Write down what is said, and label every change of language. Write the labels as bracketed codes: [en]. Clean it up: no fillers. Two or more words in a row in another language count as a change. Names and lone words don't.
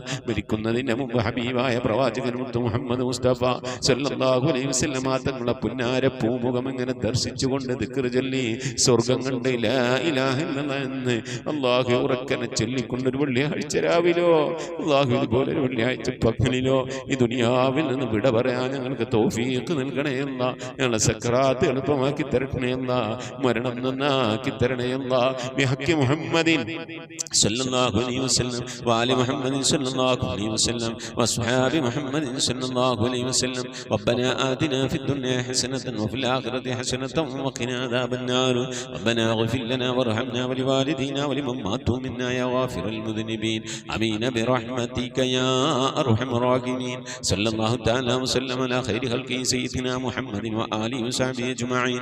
[ml] മരിക്കുന്നതിന് മുമ്പ് ഹബീബായ പ്രവാചകൻ മുത്ത് മുഹമ്മദ് മുസ്തഫ [ar] صلى الله عليه وسلم [ml] തങ്ങളുടെ പുന്നാര പൂമുഖം ഇങ്ങനെ ദർശിച്ചുകൊണ്ട് ദിക്ർ ചൊല്ലി സ്വർഗം കണ്ട് [ar] لا إله إلا الله [ml] എന്ന് അല്ലാഹു ഉറക്കനെ ചൊല്ലിക്കൊണ്ടൊരു വെള്ളിയാഴ്ച രാവിലോ, അല്ലാഹു ഇതുപോലെ ഒരു വെള്ളിയാഴ്ച പകലിലോ ഈ ദുനിയാവിൽ നിന്ന് വിട പറയാൻ ഞങ്ങൾക്ക് തൗഫീഖ് നൽകണേ അല്ലാഹ്. ഞങ്ങളെ സക്കറാത്ത് എളുപ്പമാക്കി തരണേ അല്ലാഹ്. മരണം നന്നാക്കി തരണേ അല്ലാഹ്. [ar] بحق محمد صلى الله عليه وسلم وآل محمد صلى الله عليه وسلم وأصحاب محمد صلى الله عليه وسلم. ربنا آتنا في الدنيا حسنة وفي الآخرة حسنة وقنا عذاب النار. ربنا اغفر لنا وارحمنا ولوالدينا ولمن ماتوا منا يا غافر المذنبين. آمين برحمتك يا أرحم الراحمين. صلى الله تعالى وسلم على خير خلقه سيدنا محمد وآله وصحبه أجمعين.